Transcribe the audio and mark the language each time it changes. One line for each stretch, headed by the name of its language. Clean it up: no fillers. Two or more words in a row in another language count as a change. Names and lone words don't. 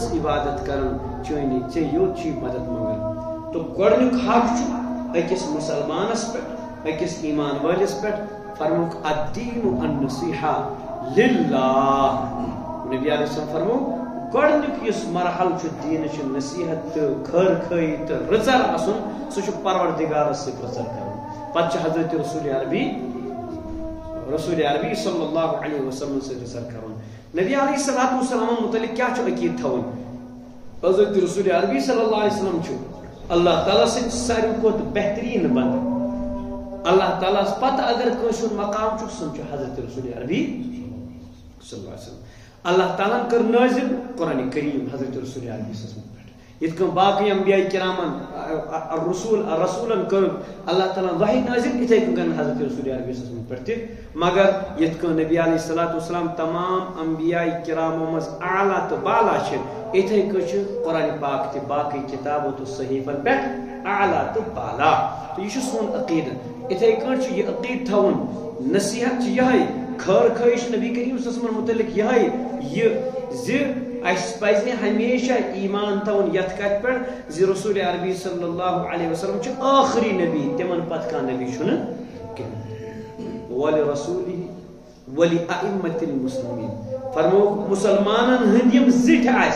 Kashmiri: عبادت کران چٲنی ژےٚ یوت چھُے مدد منگان تو گۄڈنیُک حق چھُ أکِس مُسلمانس پٮ۪ٹھ أکِس ایمان وٲلِس پٮ۪ٹھ فرموک
Arabic: الدیٖنُ النصیحہ للہ
Kashmiri: نبی
Arabic: علیہ السلام
Kashmiri: فرمو گۄڈنیُک یُس مرحل چھُ دیٖنٕچ نصیحت تہٕ خٲر خٲیی تہٕ رٕژر آسُن سُہ چھُ پروردگارس سۭتۍ رٕژر کرُن پتہٕ چھُ حضرت رسول عربی
Arabic: صلی اللہ علیہ وسلم
Kashmiri: سۭتۍ رٕژر کرُن نبی
Arabic: علیہ الصلوۃ والسلام
Kashmiri: متعلق کیا چھُ عقیٖدٕ تھاوُن حضرت رسول عربی
Arabic: صلی اللہ علیہ وسلم
Kashmiri: چھُ اللہ تعالیٰ سٕنٛدۍ ساروی کھۄتہٕ بہتریٖن بنٛدٕ اللہ تعالیٰ ہس پتہٕ اگر کٲنٛسہِ ہُنٛد مقام چھُ سُہ چھُ حضرت رسول عربی
Arabic: صلی اللہ علیہ وسلم
Kashmiri: اللہ تعالیٰ کٔر نٲزِل قرآن کریم حضرت رسول عربی
Arabic: صلی اللہ علیہ وسلم
Kashmiri: یِتھ کٔنۍ باقٕے انبیاء کرامن رسولن کٔر اللہ تعالیٰ وحی نٲزِل یِتھے کٔنۍ کرن حضرت رسول عربی
Arabic: صلی اللہ علیہ وسلم
Kashmiri: پٮ۪ٹھ تہِ مگر یِتھ کٔنۍ نبی
Arabic: علیہ الصلوۃ والسلام
Kashmiri: تمام انبیاء کرامو منٛز اعلیٰ تہٕ بالا چھِ یِتھے کٔنۍ چھُ قرآن پاک تہِ باقٕے کِتابو تہٕ صحیفن پٮ۪ٹھ اعلیٰ تہٕ بالا تہٕ یہِ چھُ سون عقیٖدٕ یِتھے کٔنۍ چھُ یہِ عقیٖدٕ تھاوُن نصیحت چھِ یِہے خٲر خٲہی چھِ نبی کریم
Arabic: صلی اللہ علیہ وسلم
Kashmiri: متعلق یِہے یہِ زِ اَسہِ پزِ ہمیشہ ایمان تھاوُن یتھ کتھِ پٮ۪ٹھ زِ رسول عربی
Arabic: صلی اللہ علیہ وسلم
Kashmiri: چھُ ٲخری نبی تِمن پتہٕ کانٛہہ نبی چھُنہٕ کینٛہہ
Arabic: وَلِرَسوٗلِهِ وَلِأَئِمَّةِ الْمُسْلِمِیٖن
Kashmiri: فرمووُکھ مُسلمانن ہٕنٛدۍ یِم زِٹھۍ